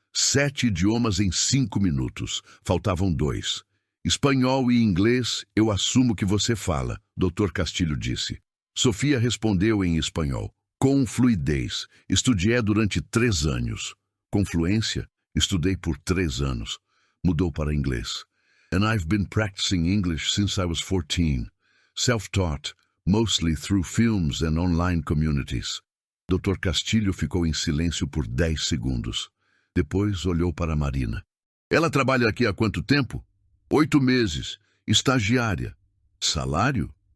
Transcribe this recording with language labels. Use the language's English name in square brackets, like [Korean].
[Portuguese] 7 idiomas em 5 minutos. Faltavam 2. Espanhol e inglês, eu assumo que você fala, Dr. Castilho disse. Sofia respondeu em espanhol. Com fluidez. Estudei durante 3 anos. Com fluência, estudei por 3 anos. Mudou para inglês. [English] And I've been practicing English since I was 14. Self-taught, mostly through films and online communities. [Portuguese] Dr. Castilho ficou em silêncio por 10 segundos. Depois olhou para Marina. Ela trabalha aqui há quanto tempo? 8 meses. Estagiária. Salário?